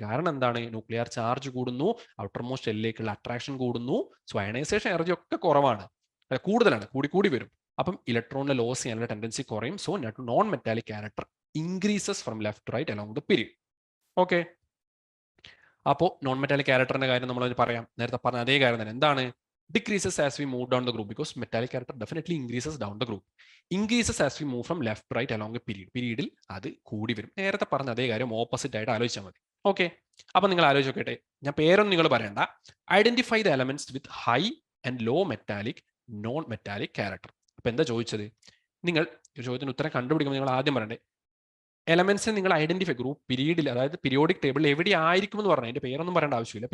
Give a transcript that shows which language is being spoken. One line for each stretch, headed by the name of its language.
Malayalam: കാരണം എന്താണ്, nuclear charge കൂടുന്നു, ഔട്ടർ മോസ്റ്റ് ഷെല്ലിലേക്കുള്ള അട്രാക്ഷൻ കൂടുന്നു, സോ അയണൈസേഷൻ എനർജി ഒക്കെ കുറവാണ്, കൂടുതലാണ്, കൂടി വരും. അപ്പം ഇലക്ട്രോണിനെ ലോസ് ചെയ്യാനുള്ള ടെൻഡൻസി കുറയും.
English: So non metallic character increases from left to right along the period. Okay.
Malayalam: അപ്പോൾ നോൺ മെറ്റാലിക് ക്യാരക്ടറിന്റെ കാര്യം നമ്മൾ പറയാം, നേരത്തെ പറഞ്ഞ അതേ കാര്യം തന്നെ.
English: എന്താണ്, decreases as we move down the group because metallic character definitely increases down the group. Increases as we move from left to right along a period.
Malayalam: പീരീഡിൽ അത് കൂടി വരും. നേരത്തെ പറഞ്ഞ അതേ കാര്യം ഓപ്പോസിറ്റ് ആയിട്ട് ആലോചിച്ചാൽ മതി. ഓക്കെ. അപ്പൊ നിങ്ങൾ ആലോചിച്ച് നോക്കട്ടെ, ഞാൻ പേരൊന്നും നിങ്ങൾ പറയണ്ട.
English: Identify the elements with high and low metallic, non metallic character.
Malayalam: അപ്പൊ എന്താ ചോദിച്ചത്, നിങ്ങൾ ചോദ്യത്തിന് ഉത്തരം കണ്ടുപിടിക്കുമ്പോൾ നിങ്ങൾ ആദ്യം പറയണ്ടേ എലമെന്റ്സ് നിങ്ങൾ ഐഡന്റിഫൈ ഗ്രൂപ്പ് പീരീഡിൽ, അതായത് പീരിയോഡിക് ടേബിൾ എവിടെയായിരിക്കും എന്ന് പറഞ്ഞാൽ അതിന്റെ പേരൊന്നും പറയേണ്ട ആവശ്യമില്ല.